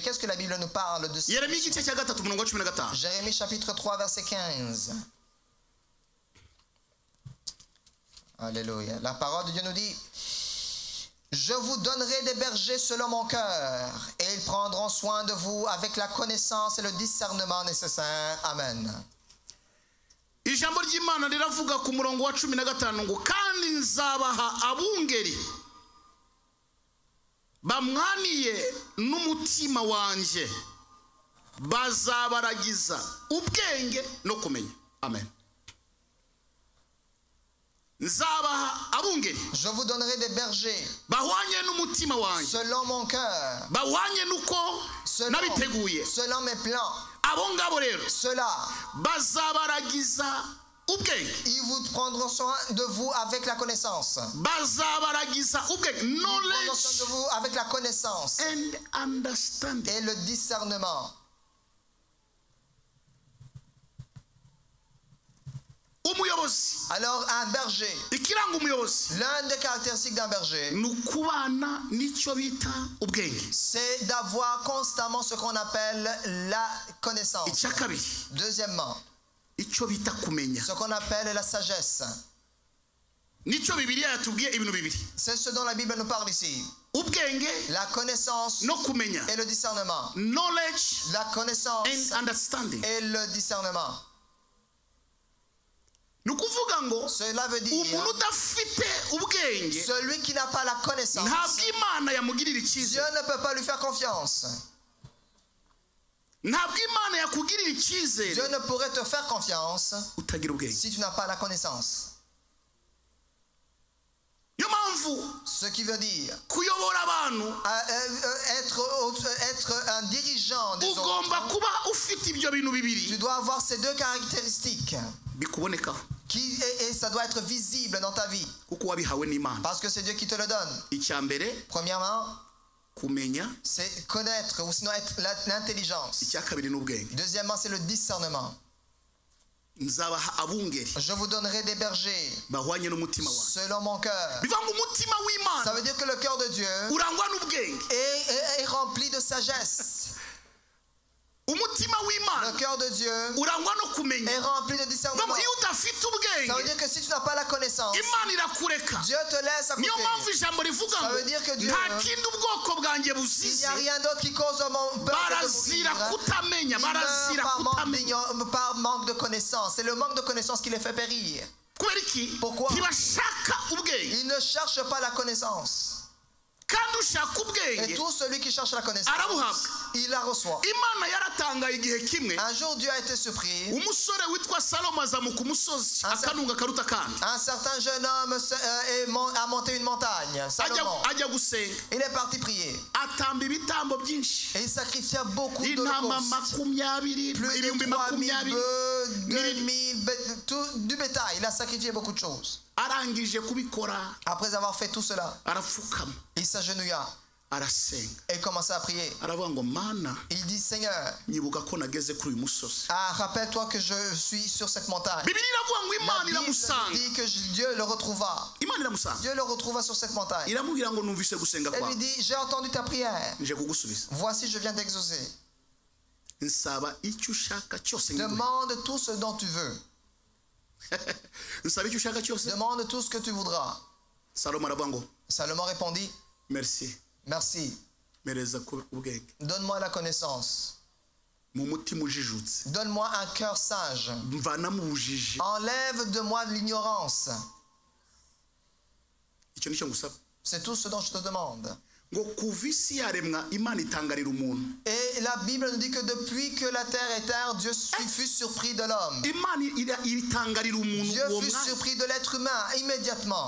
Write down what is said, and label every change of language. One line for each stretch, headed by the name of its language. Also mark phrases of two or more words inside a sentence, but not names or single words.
French: Qu'est-ce que la Bible nous parle de ça? Jérémie chapitre 3 verset 15. Alléluia. La parole de Dieu nous dit, je vous donnerai des bergers selon mon cœur, et ils prendront soin de vous avec la connaissance et le discernement nécessaires. Amen.
Kinyarwanda: Ijambo ry'Imana riravuga ku murongo wa 15 ngo kandi nzabaha abungeri bamwaniye n'umutima wanje bazabaragiza ubwenge no kumenya. Amen. Nzabaha abungeri,
French: je vous donnerai des bergers
Kinyarwanda: bahwanye n'umutima wanje
French: selon mon cœur,
Kinyarwanda: bahwanye nuko nabiteguye,
French: selon mes plans.
Kinyarwanda: abo ngabo rero
French: ceux-là,
Kinyarwanda: bazabaragiza ubwenge.
French: ils vous prendront soin de vous avec la connaissance.
Kinyarwanda: Bazabaragiza ubwenge,
French: Ils prendront soin
English: knowledge
French: de vous avec la connaissance
English: and understanding.
French: et le discernement.
Kinyarwanda: Umuyobozi,
French: Alors un berger,
Kinyarwanda: ikiranga umuyobozi
French: l'un des caractéristiques d'un berger,
Kinyarwanda: nukubana nicyo bita ubwenge.
French: c'est d'avoir constamment ce qu'on appelle la connaissance.
Kinyarwanda: Icya kabiri,
French: Deuxièmement,
Kinyarwanda: icyo bita kumenya.
French: ce qu'on appelle la sagesse.
Kinyarwanda: Nicyo Bibiliya yatubwiye ibintu bibiri.
French: C'est ce dont la Bible nous parle ici.
Kinyarwanda: Ubwenge
French: La connaissance
Kinyarwanda: no kumenya.
French: et le discernement.
English: Knowledge
French: La connaissance
English: and understanding.
French: et le discernement.
Kinyarwanda: Nukuvuga ngo
French: Cela veut dire
Kinyarwanda: umuntu udafite ubwenge
French: celui qui n'a pas la connaissance,
Kinyarwanda: ntabwo Imana yamugirira
French: Dieu
Kinyarwanda: icyizere.
French: ne peut pas lui faire confiance.
Kinyarwanda: Ntabwo Imana yakugirira
French: Dieu
Kinyarwanda: icyizere
French: ne pourrait te faire confiance
Kinyarwanda: utagira ubwenge.
French: si tu n'as pas la connaissance.
Kinyarwanda: Niyo mpamvu
French: Ce qui veut dire
Kinyarwanda: kuyobora abantu
French: être un dirigeant des
Kinyarwanda: ugomba
French: autres,
Kinyarwanda: kuba ufite ibyo bintu
French: tu
Kinyarwanda: bibiri
French: dois avoir ces deux caractéristiques
Kinyarwanda: bikubonekaho
French: et ça doit être visible dans ta vie
Kinyarwanda: kuko wabihawe n'Imana.
French: parce que c'est Dieu qui te le donne.
Kinyarwanda: Icya mbere
French: Premièrement,
Kinyarwanda: kumenya,
French: c'est connaître ou sinon être l'intelligence.
Kinyarwanda: icya kabiri n'ubwenge.
French: Deuxièmement, c'est le discernement.
Kinyarwanda: Nzabaha abungeri
French: Je vous donnerai des bergers
Kinyarwanda: bahwanye n'umutima wawe.
French: selon mon cœur.
Kinyarwanda: Bivuga ngo umutima
French: Ça
Kinyarwanda: w'Imana
French: veut dire que le cœur de Dieu
Kinyarwanda: urangwa n'ubwenge.
French: est rempli de sagesse.
Kinyarwanda: Umutima w'Imana
French: Le cœur de Dieu
Kinyarwanda: urangwa no kumenya.
French: est rempli de discernement.
Kinyarwanda: Iyo udafite
French: Ça veut
Kinyarwanda: ubwenge
French: dire que si tu n'as pas la connaissance,
Kinyarwanda: Imana irakureka.
French: Dieu te laisse à côté.
Kinyarwanda: Niyo mpamvu ijambo rivuga
French: Ça
Kinyarwanda: ngo
French: veut dire que Dieu,
Kinyarwanda: nta kindi ubwoko bwanjye
French: il n'y
Kinyarwanda: buzize
French: a rien d'autre qui cause mon peuple de
Kinyarwanda: barazira
French: mourir.
Kinyarwanda: kutamenya,
French: Ils
Kinyarwanda: barazira
French: meurent
Kinyarwanda: kutamenya.
French: par manque de connaissance. C'est le manque de connaissance qui les fait périr.
Kinyarwanda: Kubera iki?
French: Pourquoi?
Kinyarwanda: Ntibashaka ubwenge.
French: Ils ne cherchent pas la connaissance.
Kinyarwanda: Kandi ushaka
French: Et
Kinyarwanda: ubwenge
French: tout celui qui cherche la connaissance,
Kinyarwanda: arabuhabwa.
French: il la reçoit.
Kinyarwanda: Imana yaratangaye igihe kimwe
French: Un jour, Dieu a été surpris.
Kinyarwanda: umusore witwa Salomo azamuka umusozi akanunga karuta kandi
French: Un certain jeune homme a monté une montagne, Salomon.
Kinyarwanda: ajya gusenga
French: Il est parti prier.
Kinyarwanda: atamba ibitambo byinshi
French: Et il sacrifia beaucoup
Kinyarwanda: intama
French: d'holocaustes. 20 Plus
Kinyarwanda: ibihumbi
French: de 3000 20 bœufs, 2000, du bétail. Il a sacrifié beaucoup de choses.
Kinyarwanda: arangije kubikora
French: Après avoir fait tout cela,
Kinyarwanda: arapfukama
French: il s'agenouilla
Kinyarwanda: arasenga
French: et commença à prier.
Kinyarwanda: aravuga ngo mana
French: Il dit, Seigneur,
Kinyarwanda: nyibuka ko nageze kuri uyu musozi.
French: rappelle-toi que je suis sur cette montagne.
Kinyarwanda: Bibiliya iravuga ngo
French: La
Kinyarwanda: Imana
French: Bible
Kinyarwanda: iramusanga.
French: dit que Dieu le retrouva.
Kinyarwanda: Imana iramusanga
French: Dieu le retrouva sur cette montagne.
Kinyarwanda: iramubwira ngo numvise gusenga
French: Et lui
Kinyarwanda: kwawe
French: dit, j'ai entendu ta prière.
Kinyarwanda: nje kugusubiza.
French: Voici, je viens d'exaucer.
Kinyarwanda: Nsaba icyo ushaka cyose ngiguhe.
French: Demande tout ce dont tu veux.
Kinyarwanda: Nsaba icyo ushaka cyose.
French: Demande tout ce que tu voudras.
Kinyarwanda: Salomo aravuga ngo Salomon répondit, merci
French: merci.
Kinyarwanda: mereza ubwenge
French: Donne-moi la connaissance.
Kinyarwanda: mu mutima ujijutse
French: Donne-moi un cœur sage.
Kinyarwanda: mvanamo ubujiji.
French: Enlève de moi l'ignorance.
Kinyarwanda: Icyo nicyo ngusaba
French: C'est tout ce dont je te demande.
Kinyarwanda: ngo kuva isi yaremwa Imana itangarira umuntu.
French: Et la Bible nous dit que depuis que la terre est terre, Dieu fut surpris de l'homme.
Kinyarwanda: Imana itangarira umuntu
French: Dieu
Kinyarwanda: uwo
French: fut
Kinyarwanda: mwanya.
French: surpris de l'être humain immédiatement.